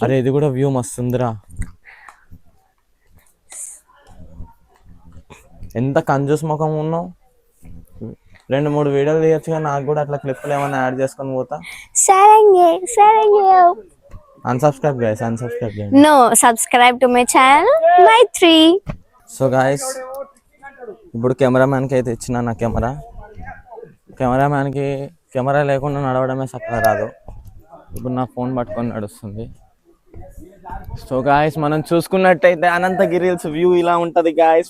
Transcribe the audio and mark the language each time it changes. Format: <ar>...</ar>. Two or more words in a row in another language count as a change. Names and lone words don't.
<te>అరే ఇది కూడా వ్యూ మస్తుందిరా. ఎంత కంజూస్ ముఖం ఉన్నావు. 2-3 వీడియోలు తీయొచ్చుగా, నాకు కూడా అట్లా క్లిప్పులు ఏమైనా యాడ్ చేసుకొని పోతా.</te> <ko>사랑해 사랑해.</ko> <en>unsubscribe guys, unsubscribe చేయండి. No, subscribe to my channel, Maitri. so guys,</en> <te>ఇప్పుడు కెమెరామ్యాన్కి అయితే ఇచ్చిన నా కెమెరామ్యాన్కి కెమెరా లేకుండా నడవడమే చక్కగా రాదు. ఇప్పుడు నా ఫోన్ పట్టుకొని నడుస్తుంది.</te> <en>so guys,</en> <te>మనం చూసుకున్నట్టయితే అనంతగిరి హిల్స్ వ్యూ ఇలా ఉంటుంది గాయస్.</te>